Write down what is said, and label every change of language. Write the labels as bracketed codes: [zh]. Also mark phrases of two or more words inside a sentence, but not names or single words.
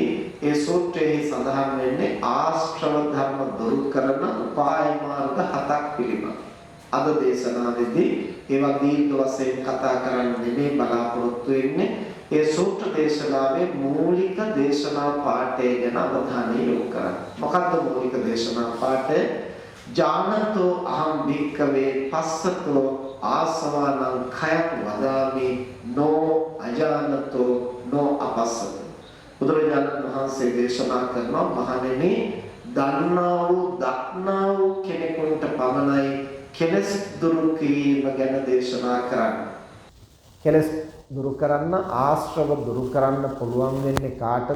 [si] ඒ සූත්‍රයේ සඳහන් වෙන්නේ ආශ්‍රව ධර්ම දුරු කරන උපාය මාර්ග 7ක් පිළිබඳ. අද දේශනාවේදී ඒවා දීර්ඝ වශයෙන් කතා කරන්න නෙමෙයි බලාපොරොත්තු වෙන්නේ. ඒ සූත්‍ර දේශනාවේ මූලික දේශනා පාඩය ගැන අවධානය යොමු කරන්න. මොකක්ද මූලික දේශනා පාඩය? [pi] ජානතෝ අහං භික්ඛවේ පස්සතෝ ආසවානං khයං වදාමි නෝ අජානතෝ නෝ අපස්සතෝ. [si] බුදුරජාණන් වහන්සේ දේශනා කරනවා මහණෙනි, දන්නා වූ දක්නා වූ කෙනෙකුට පමණයි කෙලෙස් දුරු කිරීම ගැන දේශනා කරන්නේ. කෙලෙස් දුරු කරන්න, ආශ්‍රව දුරු කරන්න පුළුවන් වෙන්නේ කාටද?